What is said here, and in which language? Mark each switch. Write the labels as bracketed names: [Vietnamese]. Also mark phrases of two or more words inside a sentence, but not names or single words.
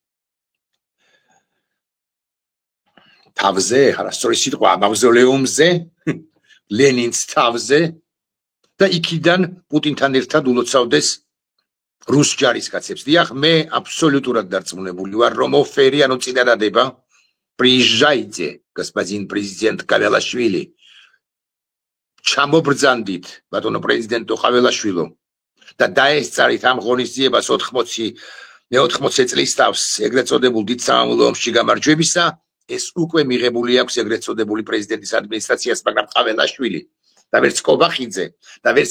[Georgian] თავზე, არასწორი სიტყვა, მავზოლეუმზე, ლენინს თავზე და იქიდან პუტინთან ერთად ულოცავდეს რუს ჯარისკაცებს. დიახ, მე აბსოლუტურად დარწმუნებული ვარ, რომ ოფერი, ანუ წინადადება, [Russian] приезжайте, господин президент Кавелашвили. [Georgian] ჩამობრძანდით, ბატონო პრეზიდენტო ყაველაშვილო და დაესწარით ამ ღონისძიებას 80 წლის თავს ეგრეთ წოდებულ დიდ სამამულო ომში გამარჯვებისა, ეს უკვე მიღებული აქვს ეგრეთ წოდებული პრეზიდენტის ადმინისტრაციას, მაგრამ ყაველაშვილი და ვერც კობახიძე და ვერც